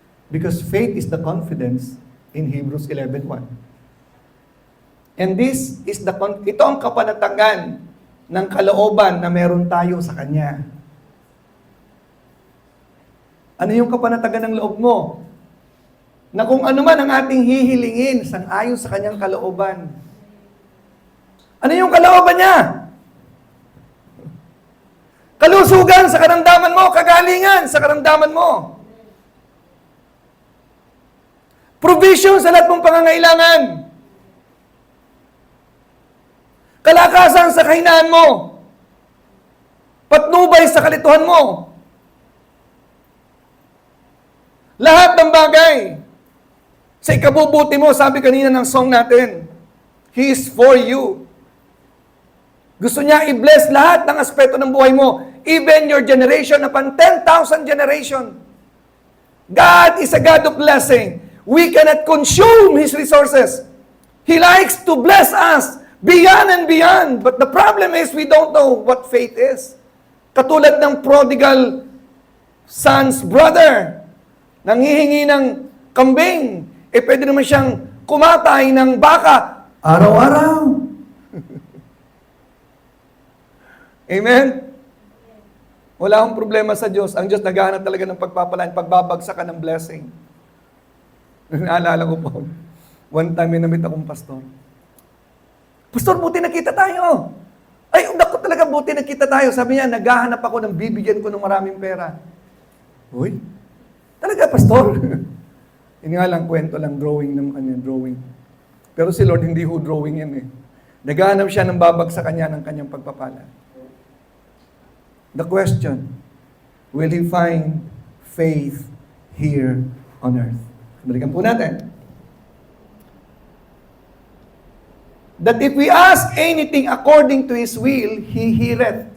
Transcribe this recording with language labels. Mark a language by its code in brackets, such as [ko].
[en] Because faith is the confidence in Hebrews 11:1. And this is [tl] ito ang kapanatagan ng kalooban na meron tayo sa Kanya. Ano yung kapanatagan ng loob mo? Na kung ano man ang ating hihilingin sang-ayon sa Kanyang kalooban. Ano yung kalooban niya? Kalusugan sa karamdaman mo, kagalingan sa karamdaman mo. Provision sa lahat mong pangangailangan. Kalakasan sa kahinaan mo. Patnubay sa kalituhan mo. Lahat ng bagay. Sa ikabubuti mo, sabi kanina ng song natin, [en] He is for you. [tl] Gusto niya i-bless lahat ng aspeto ng buhay mo. [en] Even your generation upon 10,000 generation. God is a God of blessing. We cannot consume His resources. He likes to bless us beyond and beyond. But the problem is we don't know what faith is. [tl] Katulad ng prodigal son's brother. Nanghihingi ng kambing. Pwede naman siyang kumatay ng baka. Araw-araw. Amen? Wala akong problema sa Diyos. Ang Diyos naghahanap talaga ng pagpapalaan, pagbabagsakan ng blessing. Naalala ko po, [en] one time [tl] may namit akong pastor. Pastor, buti nakita tayo. Ay, naku talaga, buti nakita tayo. Sabi niya, naghahanap ako ng bibigyan ko ng maraming pera. Uy, talaga, Pastor. Yun nga lang, kwento lang, drawing ng kanya, drawing. Pero si Lord, hindi ho drawing yan eh. Naghahanap siya ng babag sa kanya ng kanyang pagpapala. [en] The question, will he find faith here on earth? [tl] Balikan po natin. [en] That if we ask anything according to His will, He heareth.